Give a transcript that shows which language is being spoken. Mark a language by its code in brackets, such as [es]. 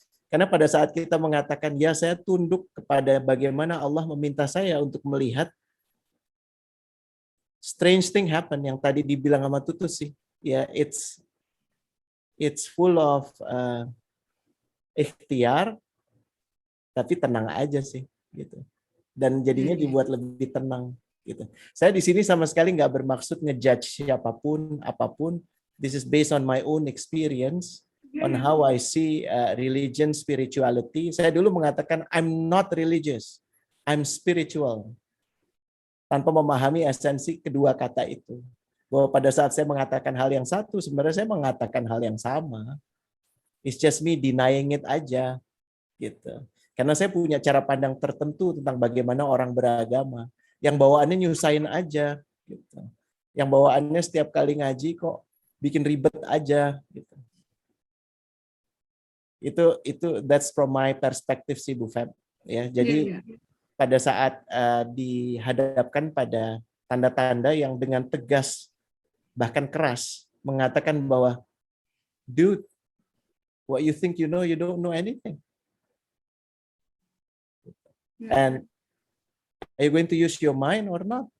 [id] Karena pada saat kita mengatakan, ya saya tunduk kepada bagaimana Allah meminta saya untuk melihat, [en] strange thing happen [id] yang tadi dibilang sama Tutus sih. Ya, [en] it's full of [id] ikhtiar, tapi tenang aja sih gitu. Dan jadinya dibuat lebih tenang gitu. Saya di sini sama sekali nggak bermaksud ngejudge siapapun, apapun. [en] This is based on my own experience, on how I see religion, spirituality. [id] Saya dulu mengatakan [en] I'm not religious, I'm spiritual. [id] Tanpa memahami esensi kedua kata itu. Bahwa pada saat saya mengatakan hal yang satu, sebenarnya saya mengatakan hal yang sama. [en] It's just me denying it [id] aja, gitu. Karena saya punya cara pandang tertentu tentang bagaimana orang beragama. Yang bawaannya nyusahin aja, gitu. Yang bawaannya setiap kali ngaji kok bikin ribet aja, gitu. Itu [en] that's from my perspective [id] sih Bu Feb. Ya, jadi pada saat dihadapkan pada tanda-tanda yang dengan tegas bahkan keras mengatakan bahwa [en] dude, what you think you know, you don't know anything. And are you going to use your mind or not?